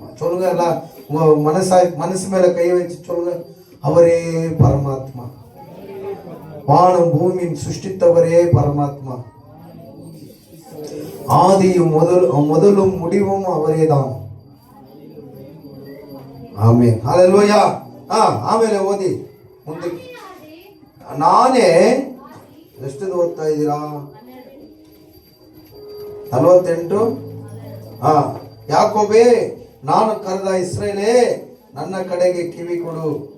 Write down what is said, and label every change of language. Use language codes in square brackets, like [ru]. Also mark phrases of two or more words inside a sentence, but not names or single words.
[ta] சொல்லுங்க எல்லாம் உங்க மனசு மேல கை வச்சு சொல்லுங்க, அவரே பரமாத்மா. வானம் பூமியின் சிருஷ்டித்தவரே பரமாத்மா. ஆதியும் முதலும் முடிவும் அவரே தான். ஆமென். ஹல்லேலூயா. [kn] ಆಮೇಲೆ ಓದಿ ಮುಂದೆ. ನಾನೇ ಎಷ್ಟು ಓದ್ತಾ ಇದ್ದೀರಾ? 48. ಯಾಕೋಬೇ ನಾನು ಕರೆದ ಇಸ್ರೇಲೇ ನನ್ನ ಕಡೆಗೆ ಕಿವಿ ಕೊಡು.